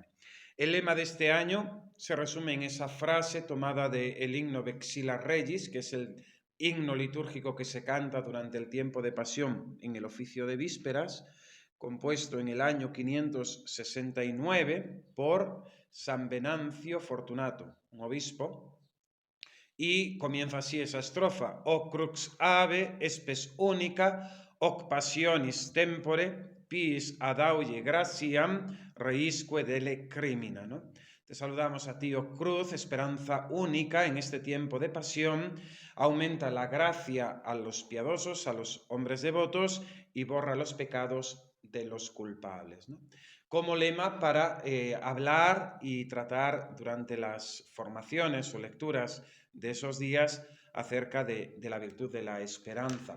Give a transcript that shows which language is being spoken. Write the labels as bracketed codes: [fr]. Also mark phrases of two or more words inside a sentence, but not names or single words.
[es] El lema de este año se resume en esa frase tomada del himno Vexila Regis, que es el himno litúrgico que se canta durante el tiempo de pasión en el oficio de vísperas, compuesto en el año 569 por San Venancio Fortunato, un obispo, y comienza así esa estrofa: [la] O crux ave, espes única, hoc passionis tempore, pis adauye gratiam, reisque dele crimina, [es] ¿no? Te saludamos a ti, oh cruz, esperanza única en este tiempo de pasión, aumenta la gracia a los piadosos, a los hombres devotos, y borra los pecados de los culpables, ¿no? Como lema para hablar y tratar durante las formaciones o lecturas de esos días acerca de la virtud de la esperanza.